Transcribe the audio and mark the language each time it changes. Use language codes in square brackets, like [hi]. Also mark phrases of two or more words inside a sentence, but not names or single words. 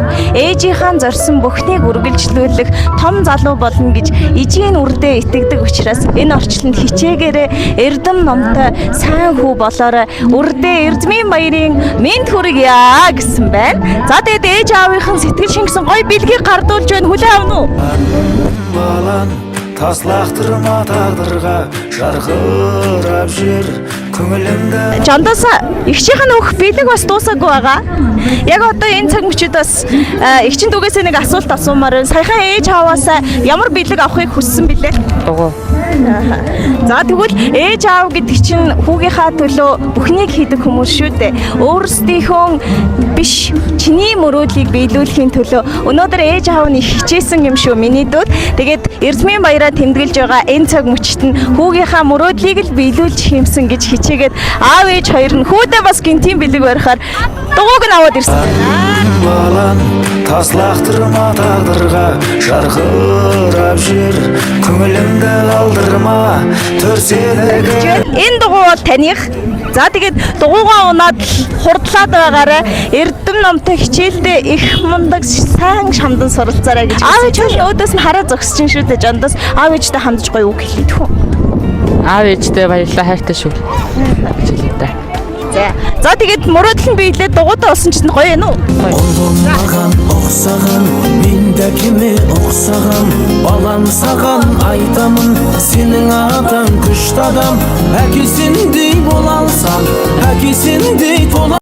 [mn] Ээжийнхаа зорьсон бүхнийг үргэлжлүүлэх том залуу болно гэж ижийн үрдээ итгэдэг учраас энэ орчинд хичээгээрээ эрдэм номтой сайн хүү болоорой. Үрдээ Эрдмийн баярын мэнд хүргье гэсэн байна. За тэгээд ээж аавынхын сэтгэл шингэсэн гоё бэлгийг гардуулж байна. Хүлээн авна уу? [kk] Таслахтырма тағдырға жарқырап жүр көңілімді. [mn] Жандос эгчийнх нь өөх бэлэг бас дуусаагүй байгаа. Яг одоо энэ цаг мөчид бас эгчин дүүгээсээ нэг асуулт асуумаар байна. Саяхан ээж аваасаа ямар бэлэг авахыг хүссэн бэлээ? Дугуй. За тэгвэл ээж аав гэдэг чинь хүүгийнхаа төлөө бүхнийг хийдэг хүмүүс шүү дээ. Өөрсдийнхөө биш чиний мөрөөдлийг биелүүлэхийн төлөө өнөөдөр ээж аав нь хичээсэн юм шүү миний дүүд. Тэгээд Эрдмийн баяраа тэмдэглэж байгаа энэ цаг мөчид нь хүүгийнхаа мөрөөдлийг л биелүүлж хиймсэн гэж хичээгээд аав ээж хоёр нь хүүдээ бас гинтийн бэлэг барихаар дугуйг нь аваад ирсэн. [kk] Таслахтырма тағдырға жарқырап жүр көңілімді қалдырма төрседегі. [mn] Энэ дугуй бол таних. За тэгээд дугуйгаа унаад хурдлаад байгаарай. Эрдэм номтой хичээлдээ их мундаг сайн шамдан суралцаарай гэж. Аав ээж өөдөөс нь хараа зогсож шүү дээ Жандос. Аав ээжтэй хандж гоё үг хэлээ тхүү. Аав ээжтэй баярлалаа хайртай шүү. Хичээлтэй. За тэгээд мөрөөдөл нь биелээд дугуйтай болсон чинь гоё юм уу? [kk] Маған ұқсаған мен де кеме ұқсаған балам саған айтамын сенің атаң күшті адам әкесіндей бола алсам әкесіндей